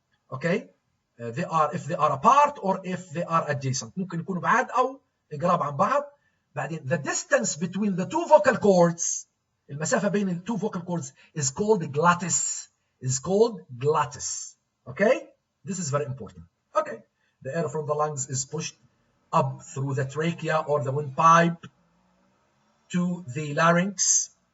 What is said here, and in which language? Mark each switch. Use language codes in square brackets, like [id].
[en] Okay, if they are apart or if they are adjacent. [ar] ممكن يكونوا بعاد أو قراب عن بعض. [en] بعدين the distance between the two vocal cords، [ar] المسافة بين ال [en] two vocal cords is called glottis. Is called glottis. Okay, this is very important. Okay, the air from the lungs is pushed up through the trachea or the windpipe to the larynx.